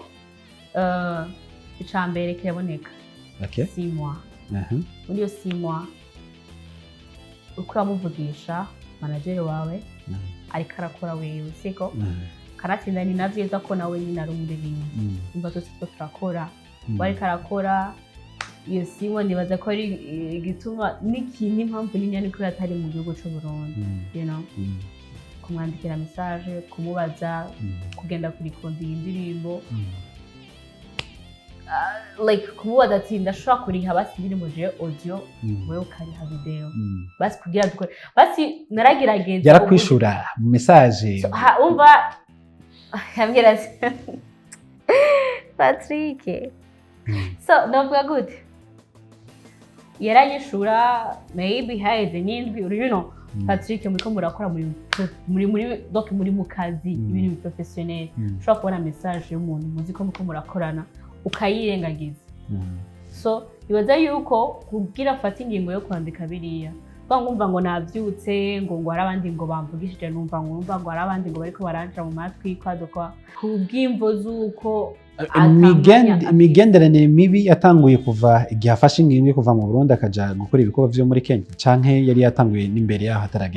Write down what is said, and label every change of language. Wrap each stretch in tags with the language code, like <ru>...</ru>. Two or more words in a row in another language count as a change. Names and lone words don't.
<rn>icambere kiraboneka 6 mois muri iyo 6 mois uko uramuvugisha manager wawe ariko arakora wewe siko kanatsinda ni navyiza ko nawe nyine ari umuririmbyi umva twese two turakora ariko arakora iyo simwe nibaza ko ari igituma n'ikindi impamvu n'inyani ko atari mu gihugu cy'u Burundi</rn> <en>you know</en> <rn>kumwandikira message kumubaza kugenda kuri konti y'indirimbo like kumubaza ati ndashobora kuriha basi indirimbo je audio wewe ukariha video basi kugira dukore basi naragerageje yarakwishura mu message umva yambwira ati Patrick so ndavuga gute yaranyishura maybe haize n'indwi</rn> <en>you know</en> <rn>Patrick muriko murakora muri mu kazi ibintu professionnel ushobora kubona message y'umuntu muzi ko muriko murakorana ukayirengagiza so ibaza yuko kugira afata ingingo yo kwandika biriya ngumva ngo navyutse ngo hari abandi ngo bamvugishije numva ngo hari abandi ngo bariko baranja mu matwi kwaduka kubw'imvo z'uko imigenderanire mibi yatanguye kuva igihe afashe ingingo yo kuva mu Burundi akaja gukora ibikorwa vyo muri Kenya canke yari yatanguye n'imbere yaho ataragenda.</rn>